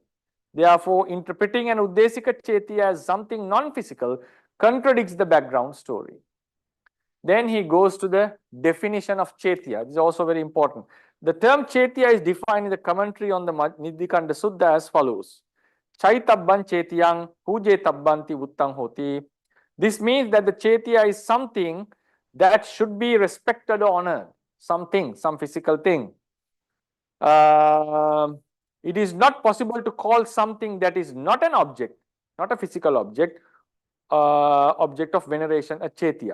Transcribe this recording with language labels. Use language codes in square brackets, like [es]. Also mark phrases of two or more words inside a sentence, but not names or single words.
[en] Therefore, interpreting an [pi] uddesika chaitya [en] as something non-physical contradicts the background story. Then he goes to the definition of chaitya. This is also very important. The term chaitya is defined in the commentary on the Nidikanda Sutta as follows. [pi] Chaitabban chaitiyang pujetabbanti uttang hoti. [en] This means that the chaitya is something that should be respected or honored. Something, some physical thing. It is not possible to call something that is not an object, not a physical object, object of veneration, a chaitya.